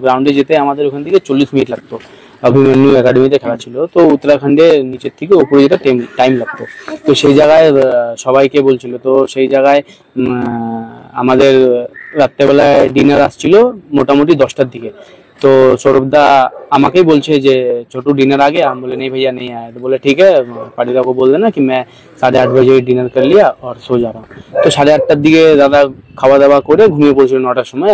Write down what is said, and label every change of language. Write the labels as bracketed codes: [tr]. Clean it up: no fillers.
[bn] গ্রাউন্ডে যেতে আমাদের ওখান থেকে 40 মিনিট লাগতো, অভিমন্যু একাডেমিতে খেলা ছিল, তো উত্তরাখণ্ডে নিচের থেকে উপরে যেতে টাইম লাগতো। তো সেই জায়গায় সবাইকে বলছিল, তো সেই জায়গায় আমাদের রাত্রেবেলায় ডিনার আসছিল মোটামুটি 10টার দিকে। [hi] तो सौरभ दा [bn] আমাকেই বলছে যে [hi] छोटू डिनर आ गया, हम बोले नहीं भैया नहीं आया, तो बोले ठीक है पाटीदा को बोल देना कि मैं 8:30 बजे डिनर कर लिया और सो जा रहा हूँ। [bn] तो 8:30টার দিকে দাদা খাওয়া দাওয়া করে ঘুমিয়ে পড়ছিল 9টার সময়।